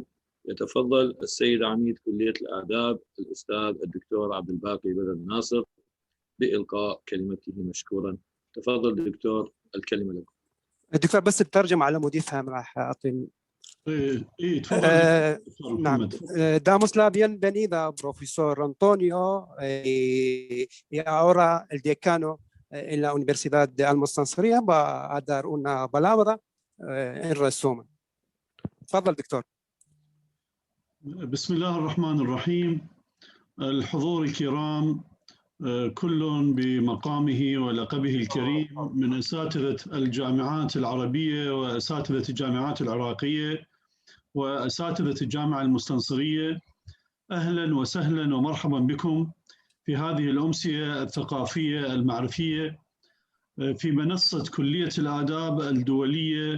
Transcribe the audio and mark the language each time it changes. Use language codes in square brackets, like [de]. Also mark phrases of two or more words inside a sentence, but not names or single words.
[ar] يتفضل السيد عميد كلية الآداب الأستاذ الدكتور عبد الباقي بدر ناصر بإلقاء كلمته مشكورا. تفضل دكتور، الكلمة لكم. الدكتور بس الترجمة على مود يفهم راح أعطي. تفضل. نعم. [es] Damos la bienvenida, profesor Antonio, y ahora el decano en la Universidad de Al-Mustansiriya va a dar una palabra en resumen. [ar] تفضل دكتور. بسم الله الرحمن الرحيم. الحضور الكرام كل بمقامه ولقبه الكريم من أساتذة الجامعات العربية وأساتذة الجامعات العراقية وأساتذة الجامعة المستنصرية، أهلا وسهلا ومرحبا بكم في هذه الأمسية الثقافية المعرفية في منصة كلية الآداب الدولية.